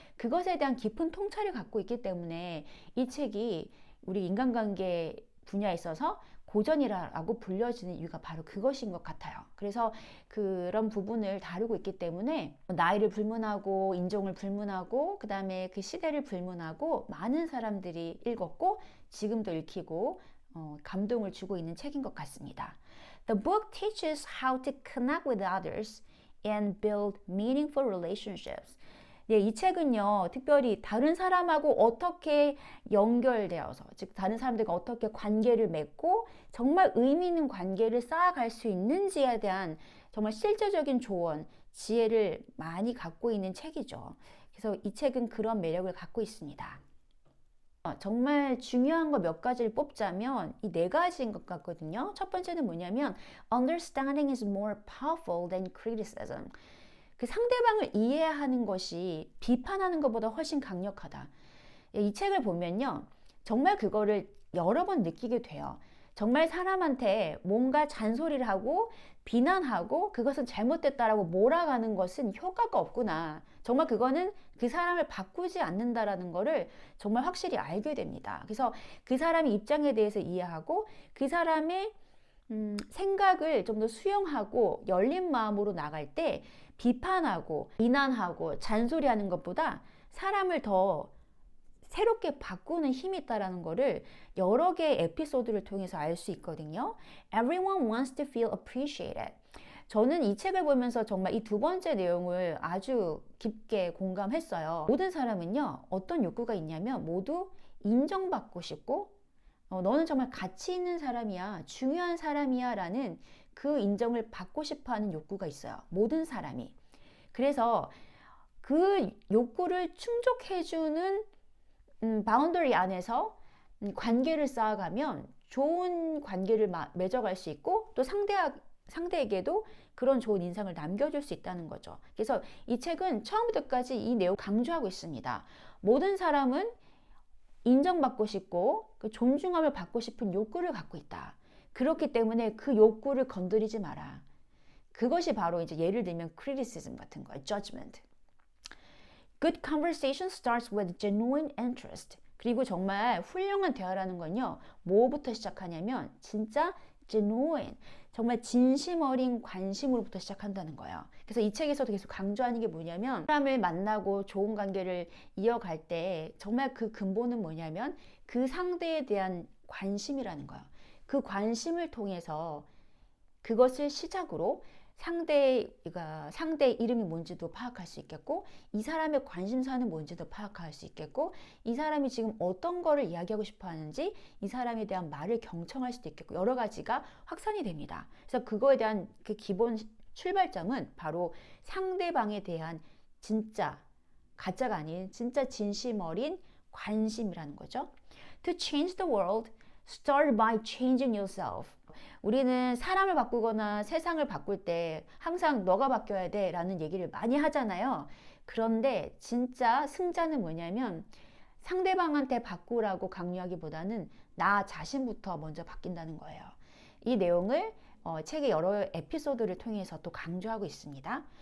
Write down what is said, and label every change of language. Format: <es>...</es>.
<ko>그것에 대한 깊은 통찰을 갖고 있기 때문에 이 책이 우리 인간관계 분야에 있어서 고전이라고 불려지는 이유가 바로 그것인 것 같아요. 그래서 그런 부분을 다루고 있기 때문에 나이를 불문하고 인종을 불문하고 그 다음에 그 시대를 불문하고 많은 사람들이 읽었고 지금도 읽히고 감동을 주고 있는 책인 것 같습니다.</ko> <en>The book teaches how to connect with others and build meaningful relationships.</en> <ko>네, 이 책은요, 특별히 다른 사람하고 어떻게 연결되어서, 즉, 다른 사람들과 어떻게 관계를 맺고, 정말 의미 있는 관계를 쌓아갈 수 있는지에 대한 정말 실제적인 조언, 지혜를 많이 갖고 있는 책이죠. 그래서 이 책은 그런 매력을 갖고 있습니다. 정말 중요한 거 몇 가지를 뽑자면 이 네 가지인 것 같거든요. 첫 번째는 뭐냐면,</ko> <en>Understanding is more powerful than criticism.</en> <ko>그 상대방을 이해하는 것이 비판하는 것보다 훨씬 강력하다. 이 책을 보면요. 정말 그거를 여러 번 느끼게 돼요. 정말 사람한테 뭔가 잔소리를 하고 비난하고 그것은 잘못됐다라고 몰아가는 것은 효과가 없구나. 정말 그거는 그 사람을 바꾸지 않는다라는 거를 정말 확실히 알게 됩니다. 그래서 그 사람의 입장에 대해서 이해하고 그 사람의 생각을 좀 더 수용하고 열린 마음으로 나갈 때 비판하고 비난하고 잔소리하는 것보다 사람을 더 새롭게 바꾸는 힘이 있다는 거를 여러 개의 에피소드를 통해서 알 수 있거든요.</ko> <en>Everyone wants to feel appreciated.</en> <ko>저는 이 책을 보면서 정말 이 두 번째 내용을 아주 깊게 공감했어요. 모든 사람은요, 어떤 욕구가 있냐면 모두 인정받고 싶고 너는 정말 가치 있는 사람이야, 중요한 사람이야 라는 그 인정을 받고 싶어 하는 욕구가 있어요. 모든 사람이. 그래서 그 욕구를 충족해주는 바운더리 안에서 관계를 쌓아가면 좋은 관계를 맺어갈 수 있고 또 상대에게도 그런 좋은 인상을 남겨줄 수 있다는 거죠. 그래서 이 책은 처음부터 끝까지 이 내용 강조하고 있습니다. 모든 사람은 인정받고 싶고 그 존중함을 받고 싶은 욕구를 갖고 있다. 그렇기 때문에 그 욕구를 건드리지 마라. 그것이 바로 이제 예를 들면 criticism 같은 거예요.</ko> <en>judgment. Good conversation starts with genuine interest.</en> <ko>그리고 정말 훌륭한 대화라는 건요. 뭐부터 시작하냐면 진짜 genuine, 정말 진심 어린 관심으로부터 시작한다는 거예요. 그래서 이 책에서도 계속 강조하는 게 뭐냐면 사람을 만나고 좋은 관계를 이어갈 때 정말 그 근본은 뭐냐면 그 상대에 대한 관심이라는 거예요. 그 관심을 통해서 그것을 시작으로 상대의 이름이 뭔지도 파악할 수 있겠고, 이 사람의 관심사는 뭔지도 파악할 수 있겠고, 이 사람이 지금 어떤 거를 이야기하고 싶어 하는지, 이 사람에 대한 말을 경청할 수도 있겠고, 여러 가지가 확산이 됩니다. 그래서 그거에 대한 그 기본 출발점은 바로 상대방에 대한 진짜, 가짜가 아닌 진짜 진심 어린 관심이라는 거죠.</ko> <en>To change the world, start by changing yourself.</en> <ko>우리는 사람을 바꾸거나 세상을 바꿀 때 항상 너가 바뀌어야 돼 라는 얘기를 많이 하잖아요. 그런데 진짜 승자는 뭐냐면 상대방한테 바꾸라고 강요하기보다는 나 자신부터 먼저 바뀐다는 거예요. 이 내용을 책의 여러 에피소드를 통해서 또 강조하고 있습니다.</ko>